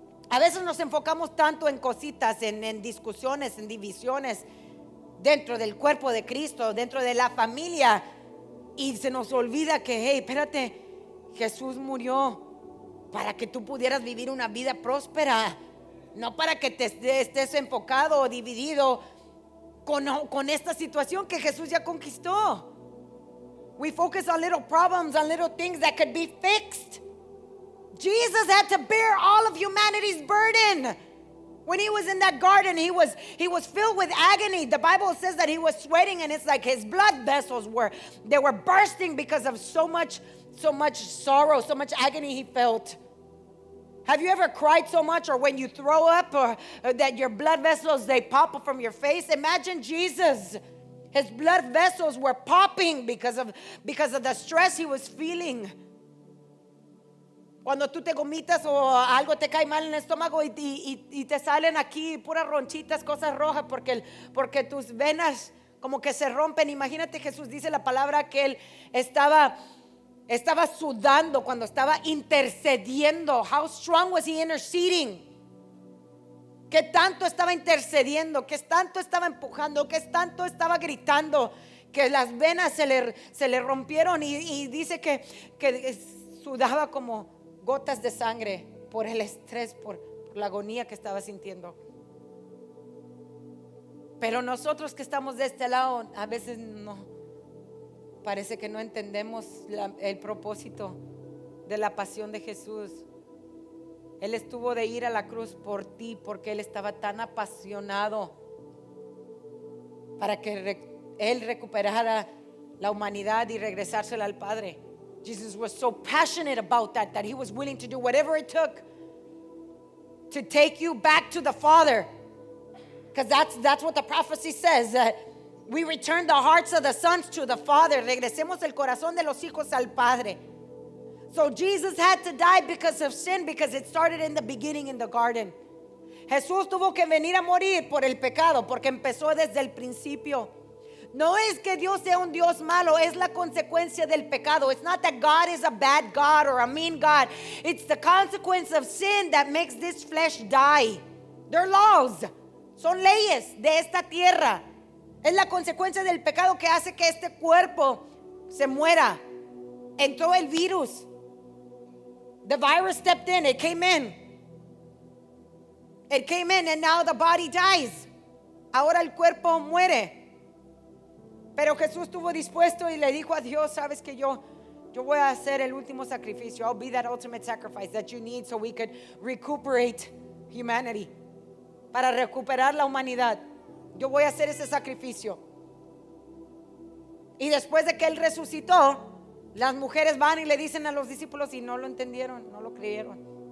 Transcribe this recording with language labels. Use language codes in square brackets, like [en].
[es] A veces nos enfocamos tanto en cositas, en discusiones, en divisiones dentro del cuerpo de Cristo, dentro de la familia, y se nos olvida que, hey, espérate, Jesús murió para que tú pudieras vivir una vida próspera, no para que te estés enfocado o dividido con esta situación que Jesús ya conquistó. [en] We focus on little problems, on little things that could be fixed. Jesus had to bear all of humanity's burden. When he was in that garden, he was filled with agony. The Bible says that he was sweating, and it's like his blood vessels were bursting because of so much sorrow, so much agony he felt. Have you ever cried so much, or when you throw up, or that your blood vessels, they pop up from your face? Imagine Jesus. His blood vessels were popping because of the stress he was feeling. [es] Cuando tú te gomitas o algo te cae mal en el estómago y te salen aquí puras ronchitas, cosas rojas, porque tus venas como que se rompen. Imagínate, Jesús dice la palabra que él estaba sudando cuando estaba intercediendo. [en] How strong was he interceding? [es] ¿Qué tanto estaba intercediendo? ¿Qué tanto estaba empujando? ¿Qué tanto estaba gritando? Que las venas se le rompieron y dice que sudaba como gotas de sangre por el estrés, por la agonía que estaba sintiendo. Pero nosotros que estamos de este lado, a veces no, parece que no entendemos el propósito de la pasión de Jesús. Él estuvo de ir a la cruz por ti porque Él estaba tan apasionado para que Él recuperara la humanidad y regresársela al Padre. [en] Jesus was so passionate about that He was willing to do whatever it took to take you back to the Father. Because that's what the prophecy says, that we return the hearts of the sons to the Father. [es] Regresemos el corazón de los hijos al Padre. [en] So Jesus had to die because of sin, because it started in the beginning in the garden. [es] Jesús tuvo que venir a morir por el pecado porque empezó desde el principio. No es que Dios sea un Dios malo, es la consecuencia del pecado. [en] It's not that God is a bad God or a mean God. It's the consequence of sin that makes this flesh die. They're laws. [es] Son leyes de esta tierra. Es la consecuencia del pecado que hace que este cuerpo se muera. Entró el virus. [en] The virus stepped in. It came in. It came in and now the body dies. [es] Ahora el cuerpo muere. Pero Jesús estuvo dispuesto y le dijo a Dios, sabes que yo voy a hacer el último sacrificio. [en] I'll be that ultimate sacrifice that you need so we could recuperate humanity. [es] Para recuperar la humanidad. Yo voy a hacer ese sacrificio. Y después de que Él resucitó, las mujeres van y le dicen a los discípulos y no lo entendieron, no lo creyeron.